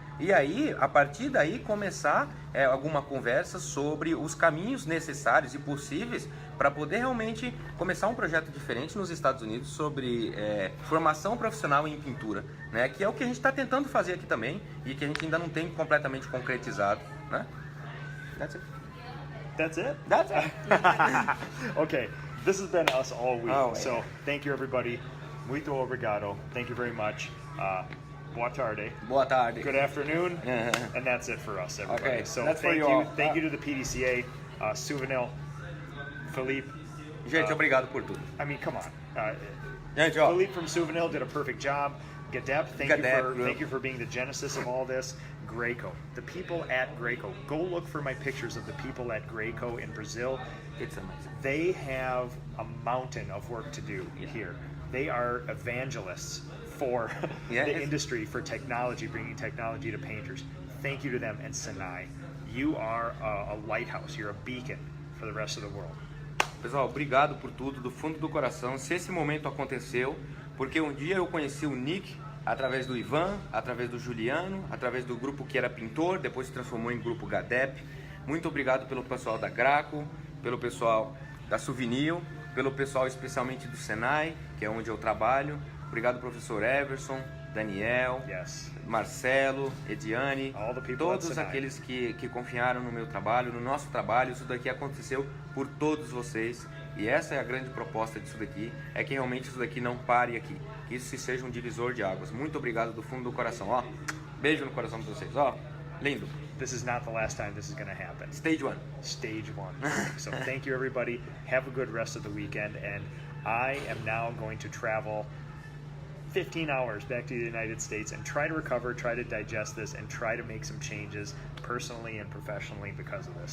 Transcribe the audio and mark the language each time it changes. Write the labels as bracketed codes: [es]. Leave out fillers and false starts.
[pt] E aí, a partir daí, começar alguma conversa sobre os caminhos necessários e possíveis para poder realmente começar um projeto diferente nos Estados Unidos sobre formação profissional em pintura, né? Que é o que a gente está tentando fazer aqui também e que a gente ainda não tem completamente concretizado, né? [en] That's it. That's it? That's it. Okay, this has been us all week. Oh, so thank you, everybody. [pt] Muito obrigado. [en] Thank you very much. [pt] Boa tarde. Boa tarde. [en] Good afternoon. And that's it for us, everybody. Okay, so that's for thank you you. all. Thank you to the PDCA, Souvenil, Philippe. [pt] Gente, obrigado por tudo. [en] I mean, come on. [pt] Gente, ó. [en] Philippe from Souvenil did a perfect job. Gadep, thank Gadep, you for being the genesis of all this. Greco, the people at Greco. Go look for my pictures of the people at Greco in Brazil. It's amazing. They have a mountain of work to do here. They are evangelists for the industry, for technology, bringing technology to painters. Thank you to them. And Sinai, you are a lighthouse. You're a beacon for the rest of the world. [pt] Pessoal, obrigado por tudo, do fundo do coração. Se esse momento aconteceu, porque um dia eu conheci o Nick através do Ivan, através do Juliano, através do grupo que era Pintor, depois se transformou em grupo Gadep. Muito obrigado pelo pessoal da Graco, pelo pessoal da Souvenir, pelo pessoal especialmente do Senai, que é onde eu trabalho. Obrigado, professor Everson, Daniel, Marcelo, Ediane, todos aqueles que confiaram no meu trabalho, no nosso trabalho. Isso daqui aconteceu por todos vocês e essa é a grande proposta disso daqui, é que realmente isso daqui não pare aqui, que isso seja um divisor de águas. Muito obrigado do fundo do coração, ó. Beijo no coração de vocês, ó. Lindo. [en] This is not the last time this is going to happen. Stage 1. Stage 1. So thank you, everybody. Have a good rest of the weekend. And I am now going to travel 15 hours back to the United States and try to recover, try to digest this, and try to make some changes personally and professionally because of this.